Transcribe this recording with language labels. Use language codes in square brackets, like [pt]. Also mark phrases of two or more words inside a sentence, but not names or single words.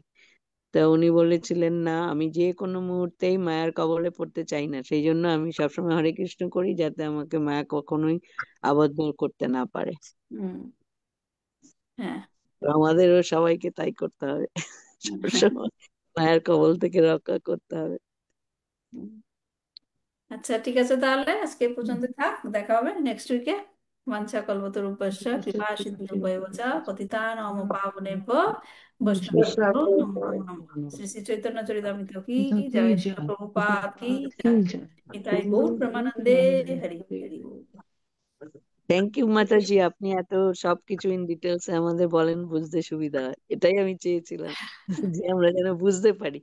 [bn] তা উনি বলেছিলেন, না, আমি যে কোনো মুহূর্তেই মায়ার কবলে পড়তে চাই না, সেই জন্য আমি সবসময় হরে কৃষ্ণ করি, যাতে আমাকে মায়া কখনোই আবদ্ধ করতে না পারে। হুম, হ্যাঁ, তো আমাদেরও সবাইকে তাই করতে হবে, সবসময় মায়ের কবল থেকে রক্ষা করতে হবে। হুম। আচ্ছা ঠিক আছে, তাহলে আজকে এই পর্যন্ত থাক, দেখা হবে [en] next week. [sa] বাঞ্ছা কল্পতরুভ্যশ্চ কৃপা সিন্ধুভ্যেব চ পতিতানাং পাবনেভ্যো বৈষ্ণবেভ্যো নমো নমঃ। [bn] শ্রী শ্রী চৈতন্য চরিতামৃত কি জয়, শ্রীল প্রভুপাদ কি জয়, নিতাই গৌর প্রেমানন্দে। হরি হরি বল। [en] thank you [bn] মাতাজি, আপনি এত সবকিছু [en] in details [bn] আমাদের বলেন, বুঝতে সুবিধা হয়, এটাই আমি চেয়েছিলাম, যে আমরা যেন বুঝতে পারি।